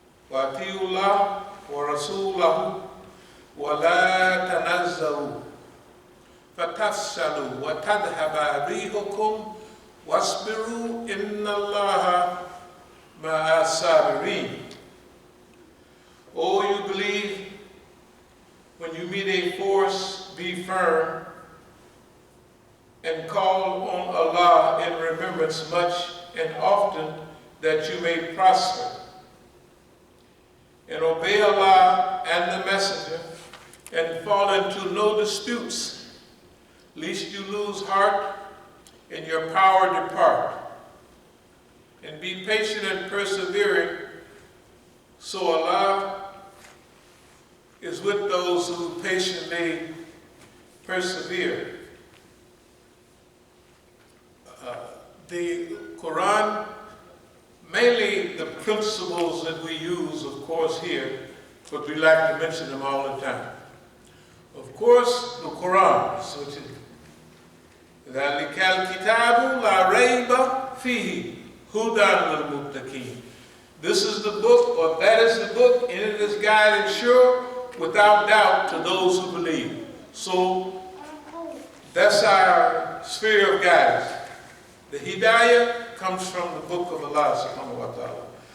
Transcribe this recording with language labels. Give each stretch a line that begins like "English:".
Arabic: وأطيعوا الله ورسوله ولا تنازعوا فتفشلوا وتذهب ريحكم واصبروا إن الله مع الصابرين.
English: Oh, you believe, when you meet a force, be firm and call on Allah in remembrance much and often, that you may prosper. And obey Allah and the Messenger, and fall into no disputes, lest you lose heart and your power depart. And be patient and persevering, so Allah is with those who patiently persevere. The Quran, mainly the principles that we use, of course, here, but we like to mention them all the time.
Arabic: Of course, the Quran, which is ذَلِكَ الْكِتَابُ لَا رَيْبَ فِيهِ هُدًى لِلْمُتَّقِينَ.
English: This is the book, or that is the book, and it is guided sure, without doubt, to those who believe. So, that's our sphere of guidance. The Hidayah comes from the book of Allah subhanahu wa ta'ala.